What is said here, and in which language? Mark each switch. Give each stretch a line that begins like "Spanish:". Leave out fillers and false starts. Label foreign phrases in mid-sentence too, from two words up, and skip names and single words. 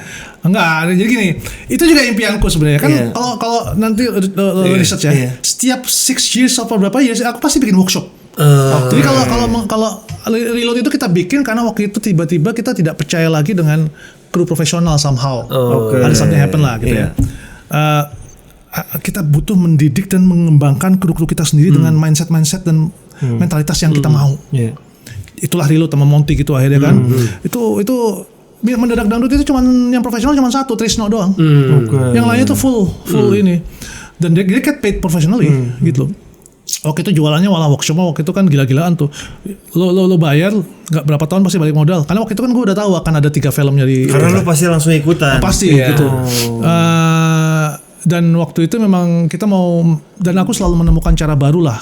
Indonesian: Enggak, jadi gini, itu juga impianku sebenarnya kan. Kalau nanti research ya, setiap 6 years atau berapa years aku pasti bikin workshop. Jadi kalau Reload itu kita bikin karena waktu itu tiba-tiba kita tidak percaya lagi dengan kru profesional somehow. Ada
English: something happen
Indonesian: lah gitu ya. Kita butuh mendidik dan mengembangkan kru-kru kita sendiri dengan mindset dan mentalitas yang kita mau. Itulah Reload sama Monty gitu akhirnya kan. Itu Mendadak Dangdut itu yang profesional cuma satu, Trisno doang. Yang lainnya tuh full ini. Dan dia
English: get paid professionally
Indonesian: gitu. Waktu itu jualannya malah workshopnya waktu itu kan gila-gilaan tuh. Lo bayar nggak berapa tahun pasti balik modal. Karena waktu itu kan gue udah tahu akan ada 3 filmnya di. Karena lo pasti langsung ikutan. Pasti gitu. Dan waktu itu memang kita mau, dan aku selalu menemukan cara baru lah.